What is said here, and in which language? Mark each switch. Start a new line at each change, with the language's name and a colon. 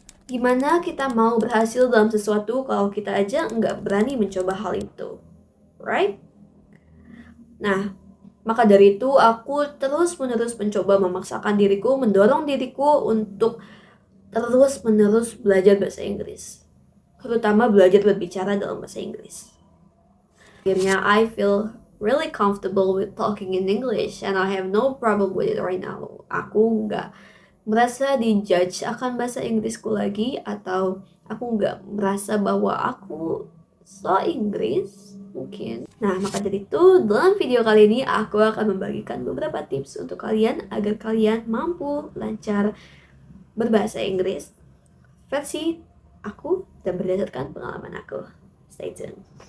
Indonesian: Gimana kita mau berhasil dalam sesuatu kalau kita aja nggak berani mencoba hal itu, right? Nah, maka dari itu aku terus-menerus mencoba memaksakan diriku, mendorong diriku untuk terus-menerus belajar bahasa Inggris. Terutama belajar berbicara dalam bahasa Inggris. Akhirnya
English: I feel really comfortable with talking in English and I have no problem with it right now.
Indonesian: Aku nggak merasa dijudge akan bahasa Inggrisku lagi, atau aku nggak merasa bahwa aku so Inggris mungkin. Nah, maka dari itu dalam video kali ini aku akan membagikan beberapa tips untuk kalian agar kalian mampu lancar berbahasa Inggris versi aku dan berdasarkan pengalaman aku.
English: Stay tuned.